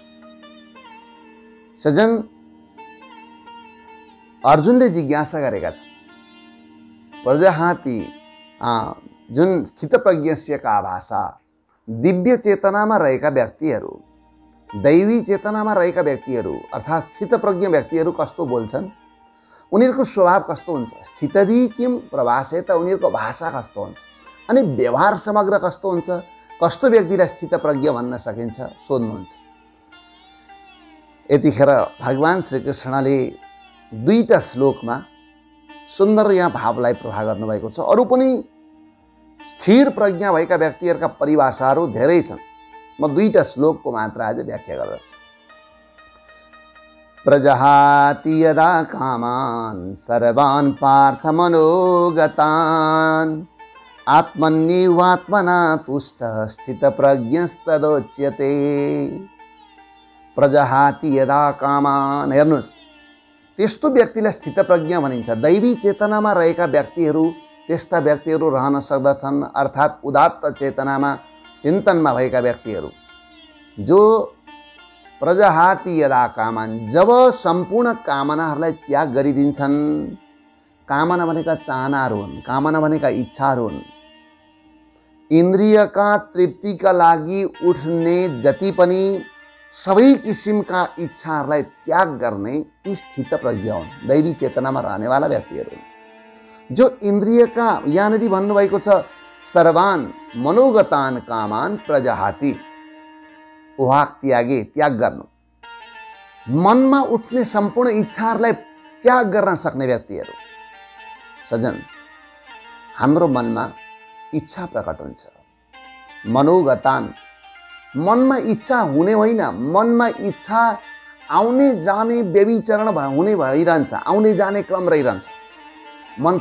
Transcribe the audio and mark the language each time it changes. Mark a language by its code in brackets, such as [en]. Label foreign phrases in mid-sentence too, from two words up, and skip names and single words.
[ne] सज्जन, अर्जुनले जिज्ञासा गरेका छन्, प्रजाहाति जुन [sa] स्थितप्रज्ञस्य का भाषा, [ne] दिव्य चेतनामा रहेका व्यक्तिहरू, दैवी चेतनामा रहेका व्यक्तिहरू अर्थात् स्थितप्रज्ञ व्यक्तिहरू कस्तो बोल्छन्? उनीहरूको स्वभाव कस्तो हुन्छ? [sa] स्थितधि किम प्रभाषेत, [ne] उनीहरूको भाषा कस्तो हुन्छ? अनि व्यवहार समग्र कस्तो हुन्छ? कस्तो व्यक्तिलाई स्थितप्रज्ञ भन्न सकिन्छ? सोध्नुहुन्छ। यतिखेर भगवान श्रीकृष्णले दुईटा श्लोकमा सुन्दर यहाँ भावलाई प्रभाव गर्नुभएको छ। अरू पनि स्थिर प्रज्ञा भएका व्यक्तिहरूका परिभाषाहरू धेरै छन्। म दुईटा श्लोकको मात्र आज व्याख्या गर्दछु। [sa] प्रजहाति यदा कामान् सर्वान् पार्थ मनोगतान् आत्मन्येवात्मना तुष्टः स्थितप्रज्ञस्तदोच्यते। प्रजहाति यदा कामान। [ne] हेर्नुहोस्, त्यस्तो व्यक्तिलाई स्थितप्रज्ञ भनिन्छ। दैवी चेतनामा रहेका व्यक्तिहरू त्यस्ता व्यक्तिहरू रहन सक्दछन्, अर्थात् उदात्त चेतनामा चिन्तनमा भएका व्यक्तिहरू। [sa] जो प्रजहाति यदा कामान, [ne] जब सम्पूर्ण कामनाहरूलाई त्याग गरिदिन्छन्। कामना भनेका चाहनाहरू हुन्, कामना भनेका इच्छाहरू हुन्। इन्द्रियका तृप्तिका लागि उठ्ने जति पनि सबै किसिमका इच्छाहरूलाई त्याग गर्ने ती स्थितप्रज्ञ हुन्, दैवी चेतनामा रहनेवाला व्यक्तिहरू हुन्। जो इन्द्रियका, यहाँनिर भन्नुभएको छ [sa] सर्वान मनोगतान कामान प्रजहाति, [ne] उहाक त्यागे, त्याग गर्नु। मनमा उठ्ने सम्पूर्ण इच्छाहरूलाई त्याग गर्न सक्ने व्यक्तिहरू। सज्जन, हाम्रो मनमा इच्छा प्रकट हुन्छ। मनोगतान, मनमा इच्छा हुने होइन, मनमा इच्छा आउने जाने व्यभिचरण हुने भइरहन्छ, आउने जाने क्रम रहिरहन्छ मन।